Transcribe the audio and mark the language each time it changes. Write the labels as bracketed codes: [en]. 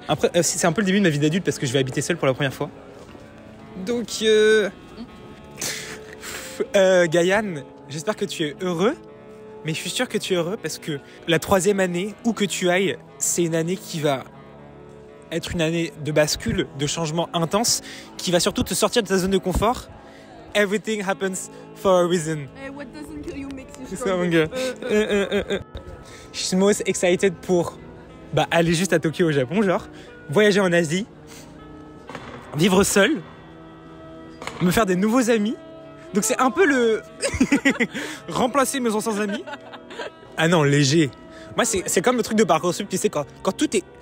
[fr] Après, c'est un peu le début de ma vie d'adulte parce que je vais habiter seul pour la première fois. Donc, Gaïane, j'espère que tu es heureux, mais je suis sûr que tu es heureux parce que la 3e année, où que tu ailles, c'est une année qui va être une année de bascule, de changement intense, qui va surtout te sortir de ta zone de confort. [en] Everything happens for a reason. Hey, what doesn't kill you makes you [fr] C'est ça, mon gars. Je suis [en] most excited [fr] pour aller juste à Tokyo au Japon, genre, voyager en Asie, vivre seul, me faire des nouveaux amis. Donc c'est un peu le... remplacer mes anciens amis. Ah non, léger. Moi, c'est comme le truc de Parcoursup, tu sais, quand tout est...